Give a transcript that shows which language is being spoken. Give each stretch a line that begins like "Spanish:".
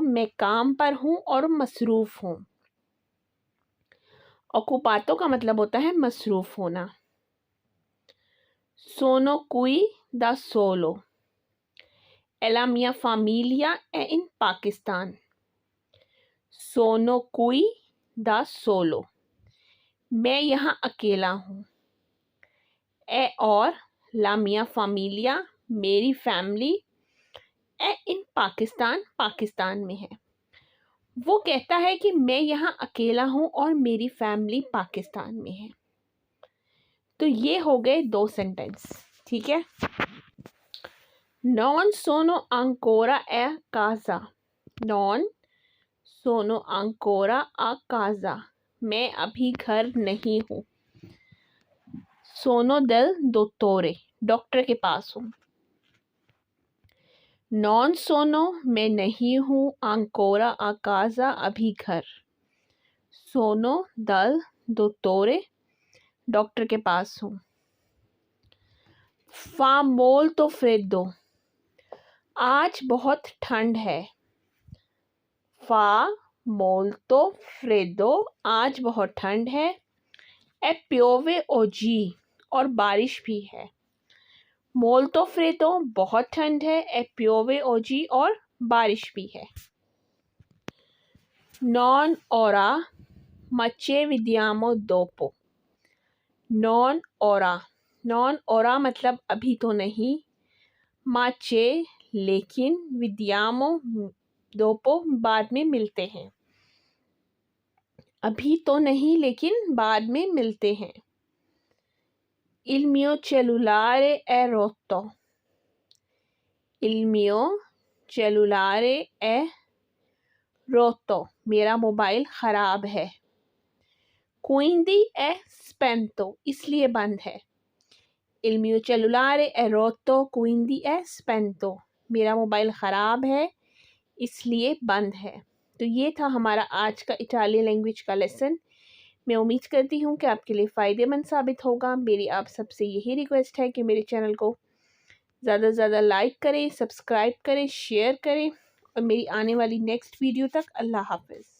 Hindi: मैं काम पर हूँ और मसरूफ़ हूँ. Occupato का मतलब होता है मसरूफ़ होना.
Italian: Sono qui da solo. E la mia famiglia è in Pakistan. Sono qui da solo.
Hindi: मैं यहाँ अकेला हूँ.
Italian: E
Hindi: और
Italian: la mia famiglia
Hindi: मेरी फैमिली है इन पाकिस्तान पाकिस्तान में है. वो कहता है कि मैं यहाँ अकेला हूँ और मेरी फैमिली पाकिस्तान में है. तो ये हो गए 2 सेंटेंस. ठीक है.
Italian: Non sono ancora a casa. Non sono ancora a casa.
Hindi: मैं अभी घर नहीं हूँ.
Italian: Sono del dottore.
Hindi: डॉक्टर के पास हूँ.
Italian: Non sono
Hindi: मैं नहीं हूँ.
Italian: Ancora a casa
Hindi: अभी घर.
Italian: Sono dal dottore
Hindi: डॉक्टर के पास हूँ.
Italian: Fa molto freddo.
Hindi: आज बहुत ठंड है.
Italian: Fa molto freddo
Hindi: आज बहुत ठंड है.
Italian: E piove oggi
Hindi: और बारिश भी है.
Italian: Molto freddo
Hindi: बहुत ठंड है.
Italian: E piove oggi
Hindi: और बारिश भी है.
Italian: Non ora ma ci vediamo dopo. Non ora. Non ora
Hindi: मतलब अभी तो नहीं.
Italian: Ma ci
Hindi: लेकिन.
Italian: vediamo dopo
Hindi: बाद में मिलते हैं. अभी तो नहीं लेकिन बाद में मिलते हैं.
Italian: Il mio cellulare è rotto. Il mio cellulare è rotto.
Hindi: मेरा मोबाइल ख़राब है.
Italian: Quindi è spento.
Hindi: इसलिए बंद है.
Italian: Il mio cellulare è rotto. Quindi è spento.
Hindi: मेरा मोबाइल ख़राब है इसलिए बंद है. तो ये था हमारा आज का इटालियन लैंग्वेज का लेसन. मैं उम्मीद करती हूँ कि आपके लिए फ़ायदेमंद साबित होगा. मेरी आप सबसे यही रिक्वेस्ट है कि मेरे चैनल को ज़्यादा से ज़्यादा लाइक करें, सब्सक्राइब करें, शेयर करें और मेरी आने वाली नेक्स्ट वीडियो तक अल्लाह हाफ़िज़.